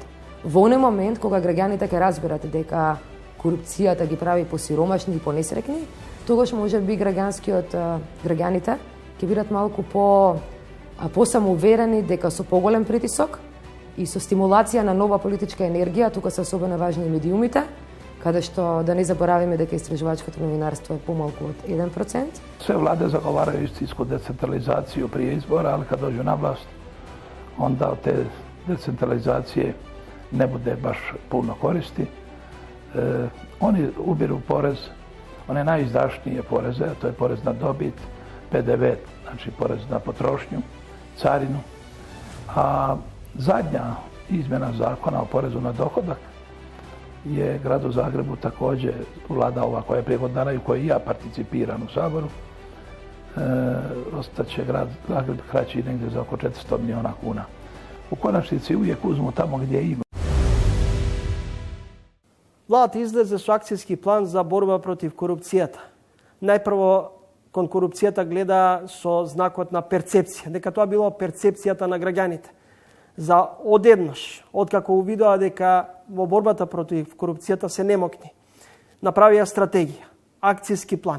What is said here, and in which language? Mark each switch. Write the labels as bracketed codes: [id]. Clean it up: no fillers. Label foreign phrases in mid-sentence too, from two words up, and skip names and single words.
[mk] Во оној момент кога граѓаните ќе разберат дека корупцијата ги прави посиромашни и понесрекни, тогаш може би граѓаните ќе бидат малку посамоуверени дека со поголем притисок и со стимулација на нова политичка енергија, тука се особено важни и медиумите, каде што да не заборавиме дека истражувачкото новинарство е помалку од 1%. [hr] Sve vlade zagovaraju istinsku decentralizaciju prije izbora, ali kad dođu na vlast, onda od te decentralizacije ne bude baš puno koristi. Oni ubiru porez, one najizdašnije poreze, a to je porez na dobit, PDV, znači porez na potrošnju, carinu. A zadnja izmjena zakona o porezu na dohodak je gradu Zagrebu također vlada ova koja je prije godinu dana i u kojoj ja participiram u Saboru. Ostaće grad Zagreb kraći negdje za oko 400 miliona kuna. U konačnici uvijek uzmu tamo gdje ima. [mk] Владата излезе со акцијски план за борба против корупцијата. Најпрво, кон корупцијата гледа со знакот на перцепција, дека тоа било перцепцијата на граѓаните. За одеднаш, откако увидоа дека во борбата против корупцијата се немокни, направија стратегија, акцијски план.